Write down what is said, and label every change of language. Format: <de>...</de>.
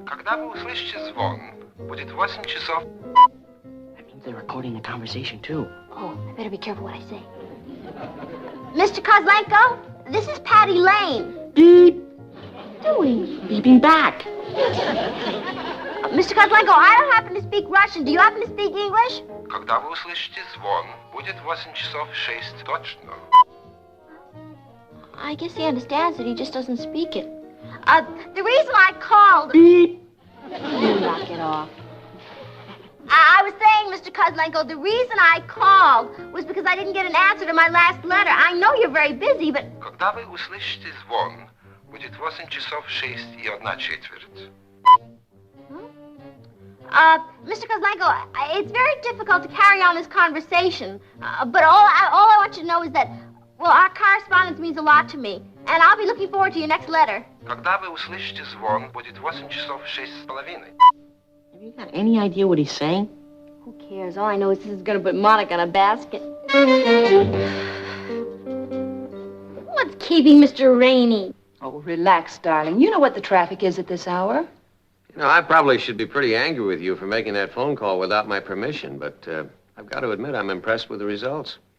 <ru>Когда вы услышите звон, будет 8 часов.</ru> <en>That means they're recording the conversation, too. Oh, I better be careful what I say. Mr. Kozlenko, this is Patty Lane. Beep. Doing? Beeping back. Mr. Kozlenko, I don't happen to speak Russian. Do you happen to speak English?</en> <ru>Когда вы услышите звон, будет 8 часов 6 точно.</ru> <en>I guess he understands it. He just doesn't speak it. The reason I called... Beep. You knock it off. I was saying, Mr. Kozlenko, the reason I called was because I didn't get an answer to my last letter. I know you're very busy, but...</en> <ru>Когда вы услышите звон, будет 8 часов 6 и 1 четверть.</ru> <en>Mr. Kozlenko, it's very difficult to carry on this conversation. But all I want you to know is that, well, our correspondence means a lot to me. And I'll be looking forward to your next letter.</en> <ru>Когда вы услышите звон, будет 8 часов 6:30.</ru> <en>Have you got any idea what he's saying? Who cares? All I know is this is going to put Monica in a basket. What's keeping Mr. Rainey? Oh, relax, darling. You know what the traffic is at this hour. You know, I probably should be pretty angry with you for making that phone call without my permission, but I've got to admit I'm impressed with the results.</en>